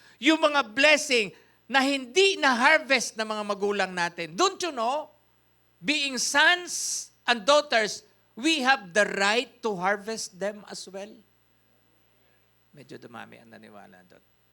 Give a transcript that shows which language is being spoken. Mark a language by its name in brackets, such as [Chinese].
[Filipino] Yung mga blessing na hindi na-harvest ng mga magulang natin. [English] Don't you know, being sons and daughters, we have the right to harvest them as well. [Filipino] Medyo dumami ang naniwala doon.